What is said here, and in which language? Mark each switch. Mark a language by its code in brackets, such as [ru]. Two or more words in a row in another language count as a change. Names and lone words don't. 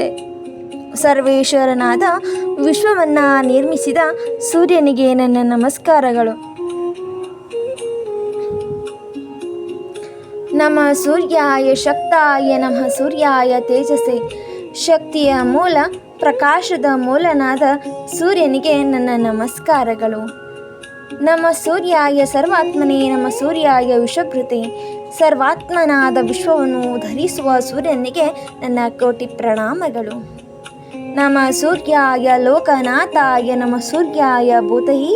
[kn] ಸರ್ವೇಶ್ವರನಾದ ವಿಶ್ವವನ್ನು ನಿರ್ಮಿಸಿದ ಸೂರ್ಯನಿಗೆ ನನ್ನ ನಮಸ್ಕಾರಗಳು. [sa] ನಮ ಸೂರ್ಯಾಯ ಶಕ್ತಾಯ ನಮಃ ಸೂರ್ಯಾಯ ತೇಜಸೆ. [kn] ಶಕ್ತಿಯ ಮೂಲ, ಪ್ರಕಾಶದ ಮೂಲನಾದ ಸೂರ್ಯನಿಗೆ ನನ್ನ ನಮಸ್ಕಾರಗಳು. [sa] ನಮ ಸೂರ್ಯಾಯ ಸರ್ವಾತ್ಮನೇ ನಮ ಸೂರ್ಯಾಯ ವಿಶ್ವಕೃತೆ. [kn] ಸರ್ವಾತ್ಮನಾದ ವಿಶ್ವವನ್ನು ಧರಿಸುವ ಸೂರ್ಯನಿಗೆ ನನ್ನ ಕೋಟಿ ಪ್ರಣಾಮಗಳು. [sa] ನಮ ಸೂರ್ಯಾಯ ಲೋಕನಾಥಾಯ ನಮ ಸೂರ್ಯಾಯ ಭೂತಯೇ.